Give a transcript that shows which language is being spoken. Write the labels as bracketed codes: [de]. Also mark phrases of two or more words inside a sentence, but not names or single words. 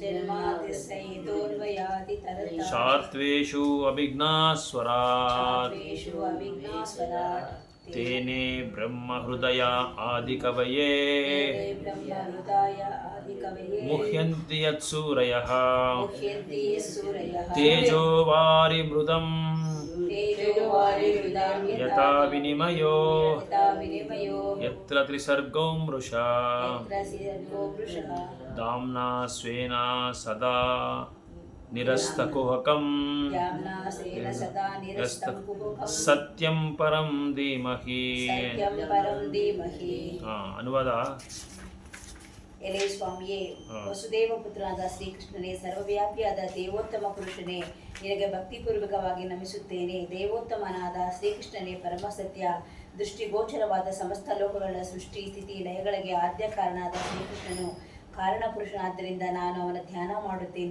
[sa] ಶಾರ್ತ್ವೇಷು ಅಭಿಜ್ಞಾಸ್ವರಾತ್ ತೇನೇ ಬ್ರಹ್ಮ ಹೃದಯ ಆದಿಕವಯೇ ಮುಹ್ಯಂತಿ ಯತ್ಸೂರಯಃ ತೇಜೋ ವಾರಿಮೃದಂ ಯಥಾ ವಿನಿಮಯೋ ಯತ್ರ ತ್ರಿಸರ್ಗೋ ಮೃಷಾ ಧಾಮ್ನಾ ಸ್ವೇನ ಸದಾ ನಿರಸ್ತಕುಹಕಂ ಸತ್ಯಂ ಪರಂ ಧೀಮಹಿ. [kn] ಅನುವಾದ. ಎಲೆ ಸ್ವಾಮಿಯೇ, ವಸುದೇವ ಪುತ್ರನಾದ ಶ್ರೀಕೃಷ್ಣನೇ, ಸರ್ವವ್ಯಾಪಿಯಾದ ದೇವೋತ್ತಮ ಪುರುಷನೇ, ನಿನಗೆ ಭಕ್ತಿಪೂರ್ವಕವಾಗಿ ನಮಿಸುತ್ತೇನೆ. ದೇವೋತ್ತಮನಾದ ಶ್ರೀಕೃಷ್ಣನೇ, ಪರಮಸತ್ಯ ದೃಷ್ಟಿಗೋಚರವಾದ ಸಮಸ್ತ ಲೋಕಗಳ ಸೃಷ್ಟಿ ಸ್ಥಿತಿ ಲಯಗಳಿಗೆ ಆದ್ಯ ಕಾರಣನಾದ ಶ್ರೀಕೃಷ್ಣನು ಕಾರಣ ಪುರುಷನಾದ್ದರಿಂದ ನಾನು ಅವನ ಧ್ಯಾನ ಮಾಡುತ್ತೇನೆ.